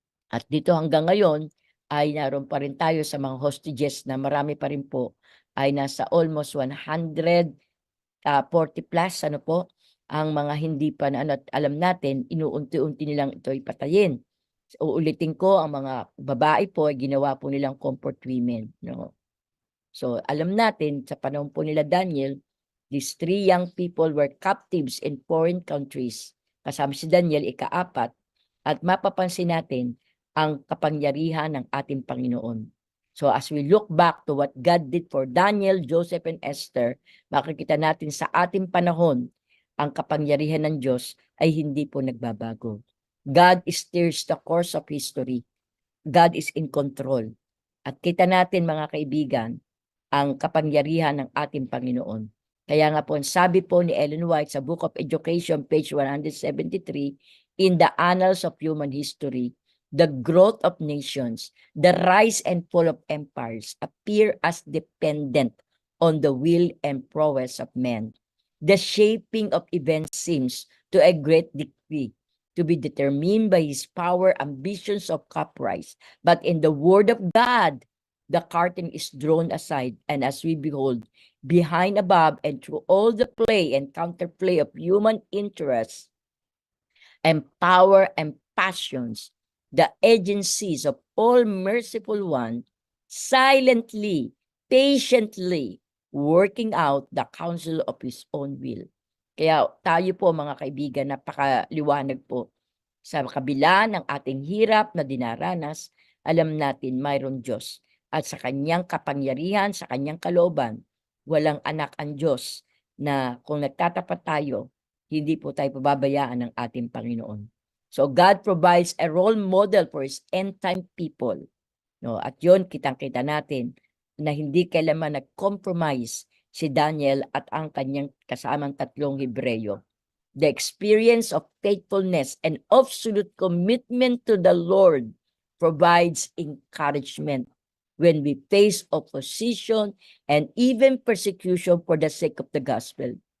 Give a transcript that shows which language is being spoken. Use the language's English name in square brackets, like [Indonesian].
[Filipino] At dito hanggang ngayon ay naroon pa rin tayo sa mga hostages na marami pa rin po ay nasa almost 140 plus ang mga hindi pa na at alam natin inuunti-unti nilang ito ipatayin. Uulitin ko ang mga babae po ay ginawa po nilang comfort women, no. So alam natin sa panahon po nila Daniel, [English] these 3 young people were captives in foreign countries. [Filipino] Kasama si Daniel ika-4 at mapapansin natin ang kapangyarihan ng ating Panginoon. [English] So as we look back to what God did for Daniel, Joseph, and Esther, [Filipino] makikita natin sa ating panahon ang kapangyarihan ng Diyos ay hindi po nagbabago. [English] God steers the course of history. God is in control. [Filipino] At kita natin mga kaibigan, ang kapangyarihan ng ating Panginoon. Kaya nga po, sabi po ni [English] Ellen White sa Book of Education, page 173, in the annals of human history, the growth of nations, the rise and fall of empires appear as dependent on the will and prowess of men. The shaping of events seems to a great degree to be determined by his power, ambitions of caprice. But in the word of God, the curtain is drawn aside, and as we behold, behind, above, and through all the play and counterplay of human interests and power and passions, the agencies of all merciful one, silently, patiently, working out the counsel of his own will. [Filipino] Kaya tayo po mga kaibigan, napakaliwanag po. Sa kabila ng ating hirap na dinaranas, alam natin mayroon Diyos. At sa kanyang kapangyarihan, sa kanyang kalooban, walang anak ang Diyos na kung nagtatapat tayo, hindi po tayo pababayaan ng ating Panginoon. [English] So God provides a role model for His end-time people. No? [Filipino] At yun, kitang-kita natin na hindi kailanman nag-compromise si Daniel at ang kanyang kasamang 3 Hebreyo. [English] The experience of faithfulness and absolute commitment to the Lord provides encouragement when we face opposition and even persecution for the sake of the gospel.